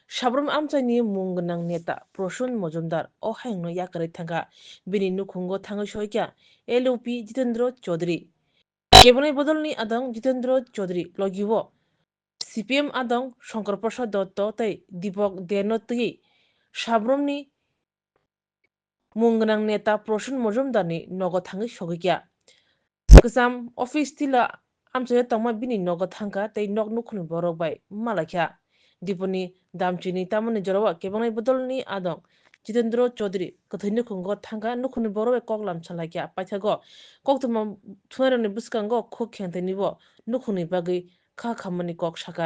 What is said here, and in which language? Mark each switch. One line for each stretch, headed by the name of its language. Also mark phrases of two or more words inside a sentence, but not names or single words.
Kok Borok: Sabrum amchani mungnang neta Prosun Mojumdar o hangno yakare thanga bini nukhungo thanga shoykya LOP Jitendra Chaudhary কেবনাই বদলনি আদং জিতেন্দ্র চৌধুরী লগিব সিপিএম আদং শঙ্কর প্রসাদ দত্ত তাই দীপক দেনতই সাব্রমনি মুংগনাং নেতা প্রসূন মজুমদারনি নগদ থাঙ্গি সগিয়া গোজাম অফিস তিলা আমচায় তংমা বিনি নগদ থাঙ্গা তাই নক নুখুনি বরক বাই মালাখ্যা দীপনি দামচিনি তামনি জরাওয়া কেবনাই বদলনি আদং জিতেন্দ্র চৌধুরী কথৈ নুখুঙ্গ থাঙ্গা নুখুনি বরক কগলাম সালাইয়া পাইথাগো কক্তমা থুনারনি বুসকাঙ্গো খুক খেন্তেনিব নুখুনি বাগৈ খা খামানি কক শাখা